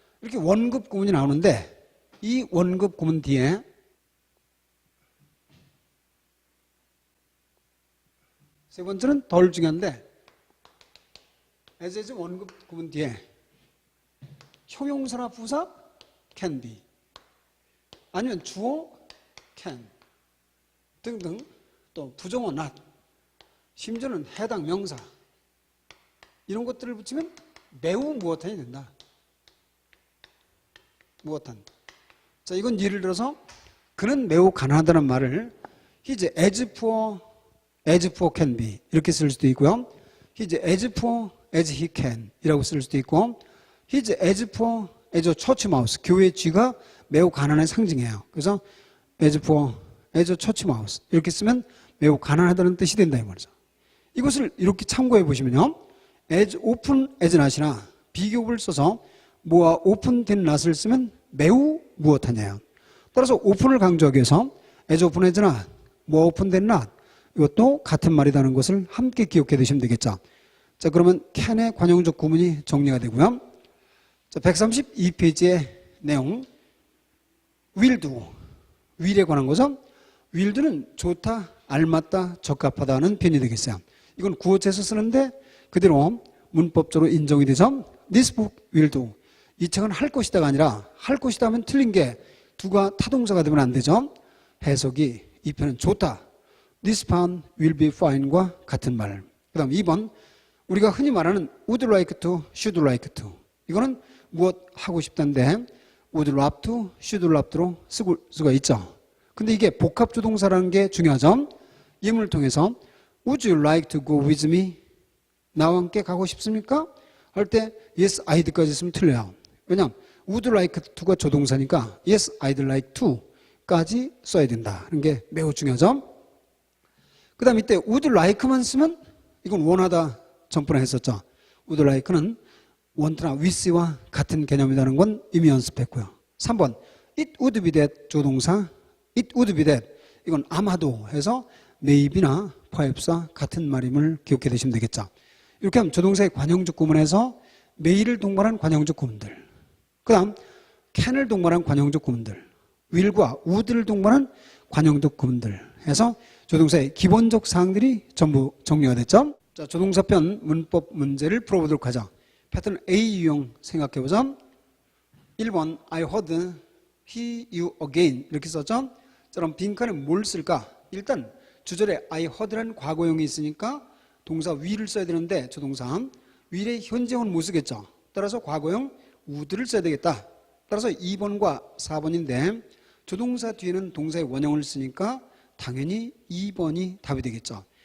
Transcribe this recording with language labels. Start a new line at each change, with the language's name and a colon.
Korean: 이렇게 원급 구문이 나오는데 이 원급 구문 뒤에 세 번째는 덜 중요한데 as 원급 구문 뒤에 형용사나 부사 can be 아니면 주어 can 등등 또 부정어 not 심지어는 해당 명사 이런 것들을 붙이면 매우 무엇한이 된다. 무엇한. 자, 이건 예를 들어서 그는 매우 가난하다는 말을
English: He's as poor can be
Korean: 이렇게 쓸 수도 있고요.
English: He's as poor as he can
Korean: 이라고 쓸 수도 있고
English: He's as poor as a church mouse
Korean: 교회의 쥐가 매우 가난의 상징이에요. 그래서 as poor as a church mouse 이렇게 쓰면 매우 가난하다는 뜻이 된다 이 말이죠. 이것을 이렇게 참고해 보시면요. as open as not이나 비교급을 써서 뭐와 open된 not을 쓰면 매우 무엇하냐요. 따라서 open을 강조하기 위해서 as open as not, 뭐 open된 not 이것도 같은 말이라는 것을 함께 기억해 두시면 되겠죠. 자, 그러면 can의 관용적 구문이 정리가 되고요. 자, 132페이지의 내용 will do, will에 관한 거죠. will do는 좋다, 알맞다, 적합하다는 표현이 되겠어요. 이건 구어체에서 쓰는데 그대로 문법적으로 인정이 되죠.
English: This book will do.
Korean: 이 책은 할 것이다가 아니라 할 것이다 하면 틀린 게 두가 타동사가 되면 안 되죠. 해석이 이 편은 좋다.
English: This pen will be fine과
Korean: 같은 말. 그 다음 2번 우리가 흔히 말하는 would like to, should like to. 이거는 무엇 하고 싶다는데 would love to, should love to로 쓸 수가 있죠. 근데 이게 복합조동사라는 게 중요하죠. 예문을 통해서
English: Would you like to go with me?
Korean: 나와 함께 가고 싶습니까? 할 때 yes, I'd까지 쓰면 틀려요. 왜냐하면 would like to가 조동사니까 yes, I'd like to까지 써야 된다는 게 매우 중요하죠. 그 다음 이때 would like만 쓰면 이건 원하다 전번에 했었죠. would like는 want나 wish와 같은 개념이라는 건 이미 연습했고요. 3번 it would be that 조동사 it would be that 이건 아마도 해서 maybe나 perhaps와 같은 말임을 기억해 두시면 되겠죠. 이렇게 하면 조동사의 관형적 구문에서 may를 동반한 관형적 구문들, 그 다음 can을 동반한 관형적 구문들, will과 would를 동반한 관형적 구문들 해서 조동사의 기본적 사항들이 전부 정리가 됐죠. 자, 조동사편 문법 문제를 풀어보도록 하죠. 패턴 A 유형 생각해보자. 1번 I heard he, you again 이렇게 썼죠. 자, 그럼 빈칸에 뭘 쓸까? 일단 주절에 I heard라는 과거형이 있으니까 동사 will을 써야 되는데 조동사 will의 현재형은 못 쓰겠죠. 따라서 과거형 would를 써야 되겠다. 따라서 2번과 4번인데 조동사 뒤에는 동사의 원형을 쓰니까 당연히 2번이 답이 되겠죠.